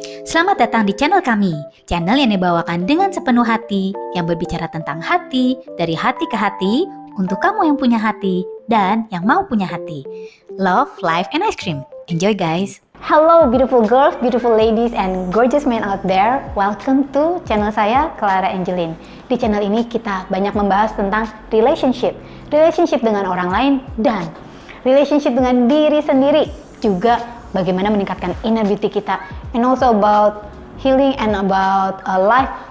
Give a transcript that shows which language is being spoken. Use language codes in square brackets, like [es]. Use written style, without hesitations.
[id] Selamat datang di channel kami, channel yang dibawakan dengan sepenuh hati, yang berbicara tentang hati, dari hati ke hati, untuk kamu yang punya hati, dan yang mau punya hati. [en] Love, life, and ice cream. Enjoy guys! Hello beautiful girls, beautiful ladies, and gorgeous men out there. Welcome to [id] channel saya, Clara Angeline. Di channel ini kita banyak membahas tentang relationship. Relationship dengan orang lain dan relationship dengan diri sendiri. Juga bagaimana meningkatkan inner beauty kita. [en] And also about healing and about life.